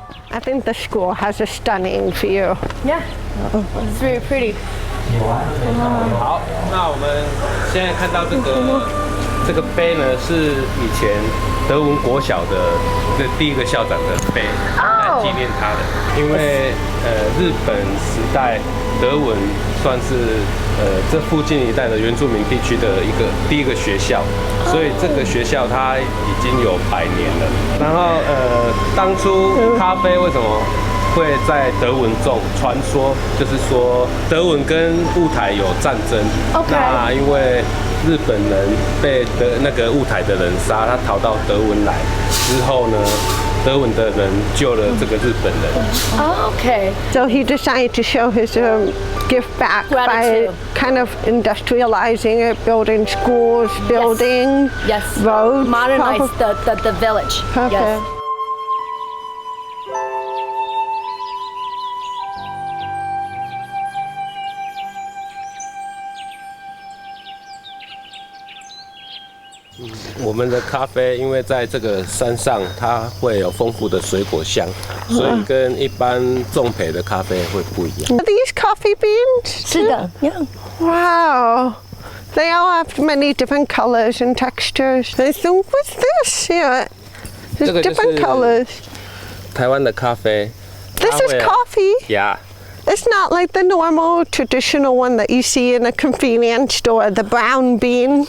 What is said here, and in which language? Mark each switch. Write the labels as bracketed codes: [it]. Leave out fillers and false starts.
[en] I think the school has a stunning view. Yeah, it's very pretty. [zh] 好，那我们现在看到这个碑呢，是以前德文国小的第一个校长的碑，来纪念他的。因为日本时代德文算是这附近一带的原住民地区的第一个学校，所以这个学校它已经有100年了。然后当初咖啡为什么会在德文中传说，就是说德文跟雾台有战争。 [en] OK [zh] 那因为日本人被那个雾台的人杀，他逃到德文来之后呢，德文的人救了这个日本人。 [en] Okay. So he decided to show his gift back by Gratitude. kind of industrializing it, building schools, building Yes. roads. Modernize probably. the village. Okay. Yes. [zh] 我们的咖啡因为在这个山上，它会有丰富的水果香，所以跟一般种培的咖啡会不一样。 [en] Are these coffee beans? [zh] 是的 Yeah. [en] Wow. They all have many different colors and textures. I think, what's this? Yeah. There's [zh] 这个就是 [en] different colors. [zh] 台湾的咖啡 [en] This is coffee. Yeah. It's not like the normal traditional one that you see in a convenience store, the brown bean.